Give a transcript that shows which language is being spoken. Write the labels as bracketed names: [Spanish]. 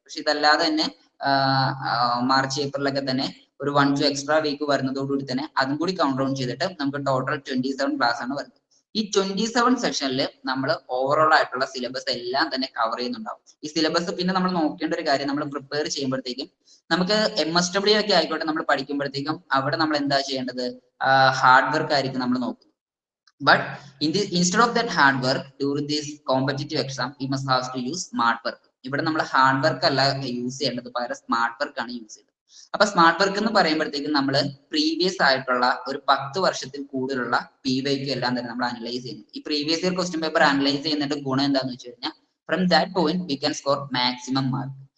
[Malayalam] പക്ഷെ ഇതല്ലാതെ തന്നെ മാർച്ച്, ഏപ്രിലൊക്കെ തന്നെ ഒരു 1-2 എക്സ്ട്രാ വീക്ക് വരുന്നതോടുകൂടി തന്നെ അതും കൂടി കൗണ്ട് ഡൗൺ ചെയ്തിട്ട് നമുക്ക് ടോട്ടൽ 27 ക്ലാസ് ആണ് വരുന്നത്. ഈ 27 സെഷനിൽ നമ്മൾ ഓവറോൾ ആയിട്ടുള്ള സിലബസ് എല്ലാം തന്നെ കവർ ചെയ്യുന്നുണ്ടാവും. ഈ സിലബസ് പിന്നെ നമ്മൾ നോക്കേണ്ട ഒരു കാര്യം, നമ്മൾ പ്രിപ്പയർ ചെയ്യുമ്പോഴത്തേക്കും നമുക്ക് MSW ഒക്കെ ആയിക്കോട്ടെ നമ്മൾ പഠിക്കുമ്പോഴത്തേക്കും അവിടെ നമ്മൾ എന്താ ചെയ്യേണ്ടത്, ഹാർഡ് വർക്ക് ആയിരിക്കും നമ്മൾ നോക്കുന്നത്. [English] But instead of that hard work during this competitive exam, we must have to use smart work. [Malayalam] ഇവിടെ നമ്മൾ ഹാർഡ് വർക്ക് അല്ല യൂസ് ചെയ്യേണ്ടത്, പകരം സ്മാർട്ട് വർക്ക് ആണ് യൂസ് ചെയ്യുന്നത്. അപ്പൊ സ്മാർട്ട് വർക്ക് എന്ന് പറയുമ്പോഴത്തേക്കും നമ്മൾ പ്രീവിയസ് ആയിട്ടുള്ള ഒരു 10 വർഷത്തിൽ കൂടുതലുള്ള PYQ എല്ലാം തന്നെ നമ്മൾ അനലൈസ് ചെയ്യുന്നു. ഈ previous year question paper analyse ചെയ്യുന്നതിന്റെ ഗുണം എന്താണെന്ന് വെച്ച് കഴിഞ്ഞാൽ [English] From that point we can score maximum mark.